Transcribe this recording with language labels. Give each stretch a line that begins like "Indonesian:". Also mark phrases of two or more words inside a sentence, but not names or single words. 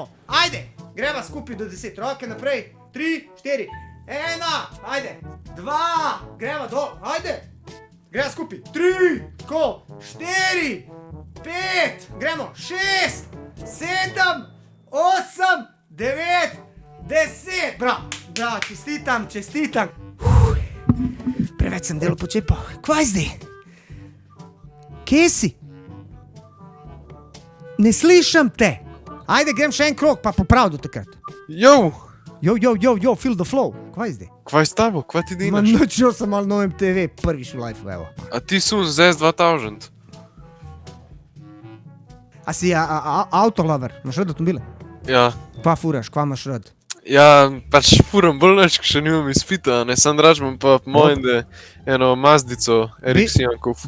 Slovenian: Ajde, greva skupaj do 10, roke naprej, 3, 4, 1, ajde, 2, greva dol, ajde, greva skupaj, 3, tako, 4, 5, gremo, 6, 7, 8, 9, 10, bravo, čestitam. Preveč sem delo počepal, kvaj zdaj? Kje si? Ne slišam te. Ajde, grem še en krog, pa poprav do takrat. Yo, Jo,
English: feel the flow.
Slovenian: Kaj zdaj? kvaj s tabo, kvaj ti Ma delaš? nočil sem malo na MTV, prvič v life, evo. A ti sun z S2000? A si autolover, imaš rad avtomobile? Ja. Kva furaš, kva imaš rad? Ja, pač furam bolj neč, še nimam izpita, ne, sam draž imam pa po mojem, da eno Mazdico Erixijanko furam.